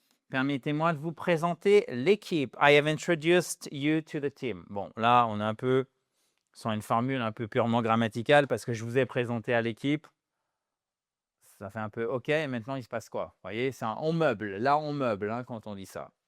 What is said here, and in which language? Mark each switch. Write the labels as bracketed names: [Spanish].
[French] Permettez-moi de vous présenter l'équipe. [English] I have introduced you to the team. [French] Bon, là, on est un peu sur une formule un peu purement grammaticale parce que je vous ai présenté à l'équipe. Ça fait un peu OK, et maintenant, il se passe quoi? Vous voyez, on meuble. Là, on meuble hein, quand on dit ça.